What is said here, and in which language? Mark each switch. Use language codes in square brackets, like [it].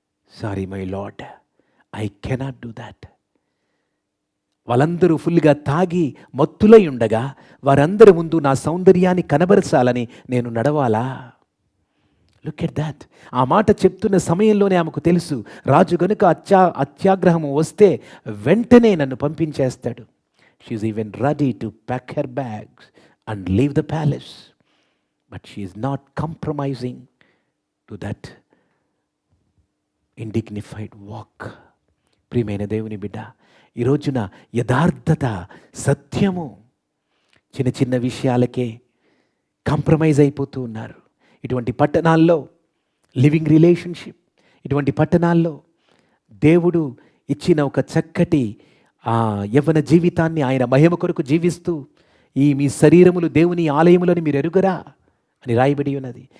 [en] Sorry my lord, I cannot do that. [te] వాళ్ళందరూ ఫుల్గా తాగి మత్తులై ఉండగా వారందరి ముందు నా సౌందర్యాన్ని కనబరచాలని నేను నడవాలా? [en] Look at that. [te] ఆ మాట చెప్తున్న సమయంలోనే ఆమెకు తెలుసు, రాజు గనుక అత్యాగ్రహము వస్తే వెంటనే నన్ను పంపించేస్తాడు. [en] She's even ready to pack her bags and leave the palace. But she is not compromising to that indignified walk. [te] ప్రియమైన దేవుని బిడ్డ, ఈ రోజున యథార్థత, సత్యము చిన్న చిన్న విషయాలకే కాంప్రమైజ్ అయిపోతూ ఉన్నారు. ఇటువంటి పట్టణాల్లో లివింగ్ రిలేషన్షిప్, ఇటువంటి పట్టణాల్లో దేవుడు ఇచ్చిన ఒక చక్కటి యవ్వన జీవితాన్ని ఆయన మహిమ కొరకు జీవిస్తూ, ఈ మీ శరీరములు దేవుని ఆలయములని మీరు ఎరుగరా అని రాయబడి ఉన్నది.